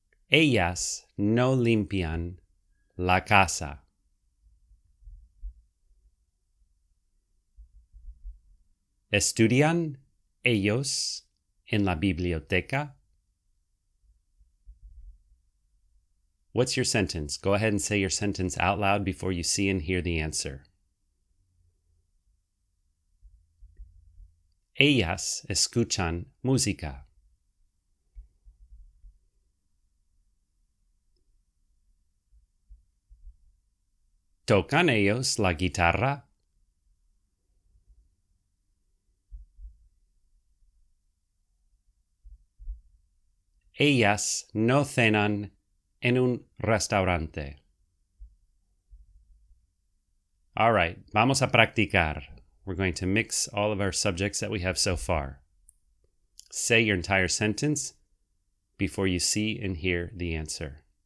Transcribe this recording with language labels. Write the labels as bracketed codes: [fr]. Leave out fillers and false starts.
[es] Ellas no limpian la casa. ¿Estudian ellos en la biblioteca? [en] What's your sentence? Go ahead and say your sentence out loud before you see and hear the answer. [es] Ellas escuchan música. ¿Tocan ellos la guitarra? Ellas no cenan en un restaurante. [en] All right, [es] vamos a practicar. [en] We're going to mix all of our subjects that we have so far. Say your entire sentence before you see and hear the answer.